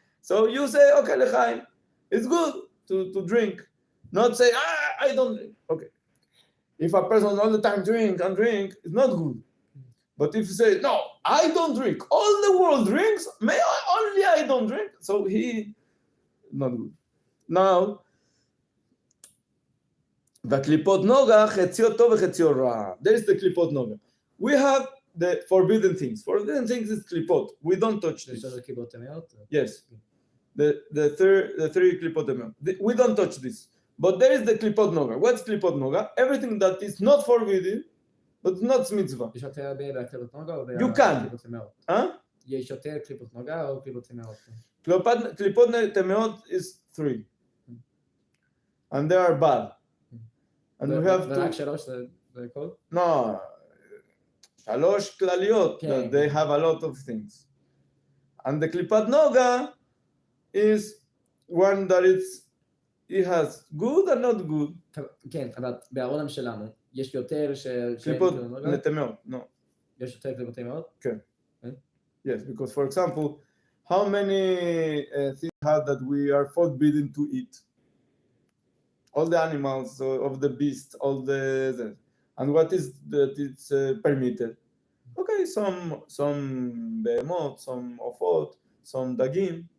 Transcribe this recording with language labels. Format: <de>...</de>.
<en>So you say, okay, lechaim, it's good to drink. Not say, I don't drink. Okay. If a person all the time drink, it's not good. But if you say, no, I don't drink, all the world drinks, only I don't drink, so not good. Now,</en> <he>בקליפות נוגה, חציו טוב וחציו רע.</he> <en>There is the קליפות נוגה. We have the forbidden things. Forbidden things is קליפות. We don't touch this. Yes. The three קליפות טמאות. We don't touch this. But there is the קליפות נוגה. What's קליפות נוגה? Everything that is not forbidden, but not mitzvah.</en> <he>יש יותר בקליפות נוגה או</he> <en>You can.</en> <he>יש יותר קליפות נוגה או קליפות טמאות?</he> <en>קליפות טמאות is 3. And they are bad. And we have</en> <he>ורק 3 זה כל?</he> <en>No, 3 כלליות.</en> <he>כן.</he> <en>They have a lot of things. And the קליפת נוגה is one that it has good and not good.</en> <he>כן, אבל בעולם שלנו יש יותר קליפות טמאות, no. יש יותר קליפות טמאות? כן.</he> <en>Yes, because for example, how many things have that we are forbidden to eat? All the animals of the beast, all the and what is that it's permitted? Okay, some behemoth, some ofot, some dagim.</en>